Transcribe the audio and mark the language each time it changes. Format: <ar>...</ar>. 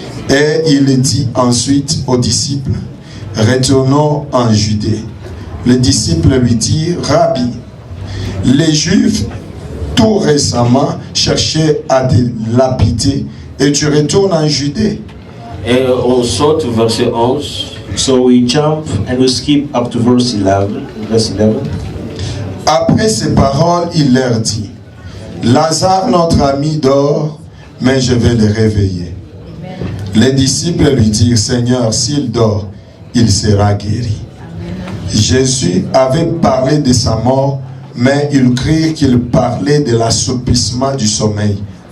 <fr>Et il dit ensuite aux disciples, retournons en Judée. Les disciples lui dirent, Rabbi, les Juifs tout récemment cherchaient à te lapider et tu retournes en Judée. Et on saute au verset 11.</fr> <en>So we jump and we skip up to verse 11.</en> <fr>Après ces paroles, il leur dit, Lazare, notre ami, dort, mais je vais le réveiller. Les disciples lui dirent, Seigneur, s'il dort, il sera guéri. Jésus avait parlé de sa mort, mais ils crurent qu'il parlait de l'assoupissement du sommeil.</fr>